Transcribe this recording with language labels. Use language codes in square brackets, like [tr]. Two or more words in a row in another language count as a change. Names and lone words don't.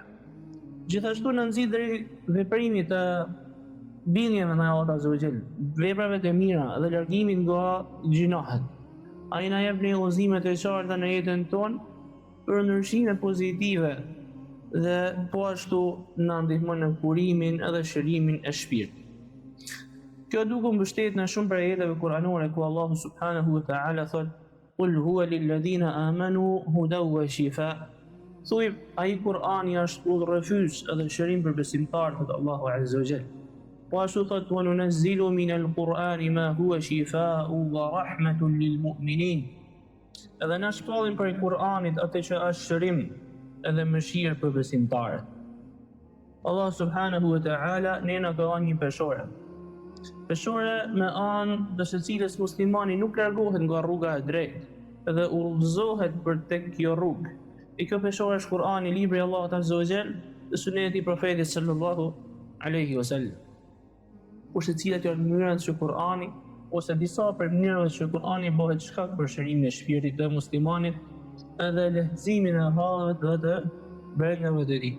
[sq] Gjithashtu në nxit drejt veprimit të bindjeve me Allahut [ar] عز وجل, [sq] veprave të mira dhe largimit nga gjinohet. Ai na jep një udhëzime të qarta në jetën tonë për ndryshime pozitive dhe po ashtu na ndihmon në kurimin edhe shërimin e shpirtit. Kjo duke mbështetur në shumë prej ajeteve kuranore ku Allahu [ar] سبحانه وتعالى [sq] thotë: [ar] "قل هو للذين آمنوا هدى وشفاء." [sq] Thuaj, ai Kurani është udhërrëfys edhe shërim për besimtarët e Allahu [ar] عز وجل. [sq] Po ashtu thotë: [ar] "وننزل من القرآن ما هو شفاء ورحمة للمؤمنين." [sq] Edhe na shpallim për Kur'anit atë që është shërim edhe mëshirë për besimtarët. Allah [ar] سبحانه وتعالى [sq] ne na ka dhënë një peshore. Peshore me anë të së cilës muslimani nuk largohet nga rruga e drejtë dhe udhëzohet për tek kjo rrugë. E kjo peshore është Kur'ani, libri i Allahut [ar] عز وجل, [sq] dhe suneti i profetit [ar] صلى الله عليه وسلم. [sq] Kurse cilat janë mënyrat që Kur'ani ose disa për mënyrat që Kur'ani bëhet shkak për shërimin e shpirtit të muslimanit edhe lehtësimin e halleve dhe të brengave të tij.